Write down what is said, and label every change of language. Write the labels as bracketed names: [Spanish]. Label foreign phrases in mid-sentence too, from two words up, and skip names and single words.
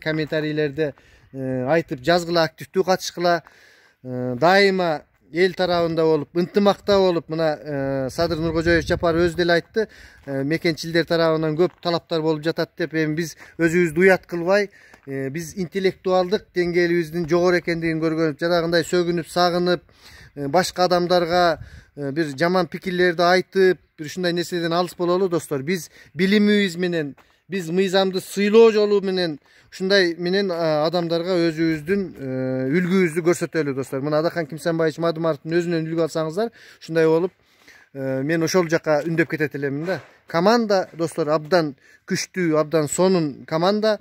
[Kyrgyz] Комментарийлерде айтып жазгыла, активдүү катышкыла, дайыма эл тарабында болуп, ынтымакта болуп. Мына Садыр Нуркожоевич Жапаров өзү деле айтты, мекенчилдер тарабынан көп талаптар болуп жатат деп. Эми биз өзүбүздү уят кылбай, биз интеллектуалдык деңгээлибиздин жогору экендигин көргөнүп, жанагындай сөгүнүп, сагынып, башка адамдарга бир жаман пикирлерди айтып бир ушундай несилден алыс бололу достор. Биз билимибиз менен, биз мыйзамды сыйлоо жолу менен ушундай менен адамдарга өзүбүздүн үлгүбүздү көрсөтөлү достор. Мына Адахан Кимсенбаевич Мадымаровдун өзүнөн үлгү алсаңыздар ушундай болуп мен ошол жака үндөп кетет элемин да. Команда достор абдан күчтүү, абдан сонун команда.